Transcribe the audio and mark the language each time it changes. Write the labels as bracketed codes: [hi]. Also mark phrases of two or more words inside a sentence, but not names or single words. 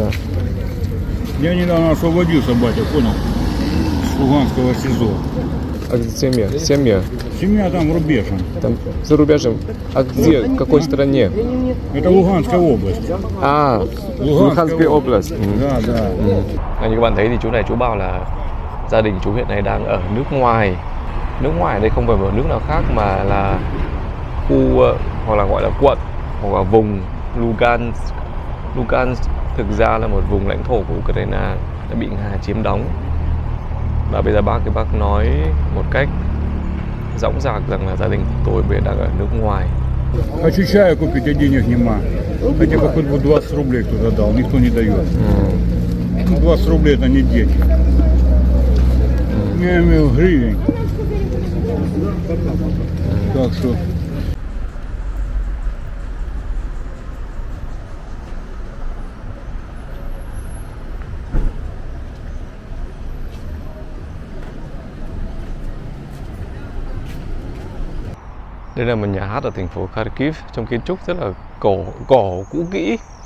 [ru] Я недавно освободился, батя, понял? С Луганского СИЗО. А где семья? Семья? Семья там рубежем. Там за рубежем. А где? В какой стране? Это Луганская область. [vi] À, Luhansk Oblast. [ru] Да, да. [vi] Như các bạn thấy thì chú này chú bảo là gia đình chú hiện nay đang ở nước ngoài. Nước ngoài ở đây không phải một nước nào khác mà là khu hoặc là gọi là quận hoặc là vùng Lugansk. Lugansk thực ra là một vùng lãnh thổ của Ukraine đã bị Nga chiếm đóng. Và bây giờ bác nói một cách dõng dạc rằng là gia đình tôi bây giờ đang ở nước ngoài. [ru] Хочу чая купить, а денег нема. Хотя бы хоть бы 20 рублей кто-то дал, никто не дает. 20 рублей это не дети. Я имею гривен. Так что... [vi] Đây là một nhà hát ở thành phố Kharkiv, trong kiến trúc rất là cổ cũ kỹ.